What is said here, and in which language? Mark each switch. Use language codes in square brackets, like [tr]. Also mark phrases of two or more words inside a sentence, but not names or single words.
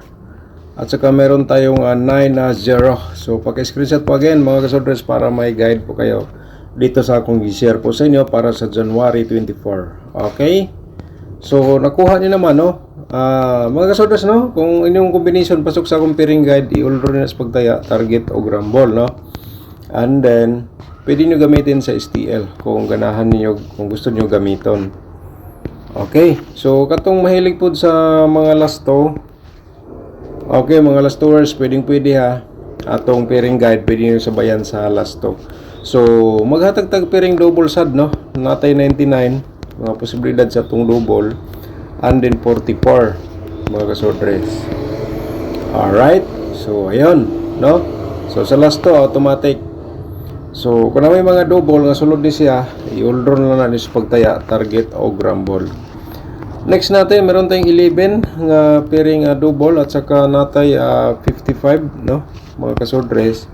[tl] At saka meron tayong 9-0. So paki-screenshot po again mga kasodres para may guide po kayo dito sa akong i-share po sa inyo para sa January 24. Okay? So nakuha niyo naman no. [ceb] Mga kasodres no, kung inyong combination pasok sa akong [en] pairing guide, [ceb] i-all rin sa pagtaya, target o rumble no. [en] And then [ceb] pwede nyo gamitin sa STL kung ganahan niyo, kung gusto niyo gamiton. Okay, so katong mahilig po sa mga lasto. Okay, mga lastowers, pwede ha. Atong [en] pairing guide [ceb] pwede nyo sabayan sa lasto. So maghatag-tag [en] pairing double [ceb] sad no, natay 99 mga posibilidad sa atong double. [en] And then [ceb] 44 mga kasodres. Alright. So ayun no. So sa last to automatic. So kung na may mga double nga sulod ni siya, i-all na ni sa pagtaya, target o rumble. [tl] Next natin meron tayong 11 nga [en] pairing double [tl] at saka natay 55 no mga kasodres.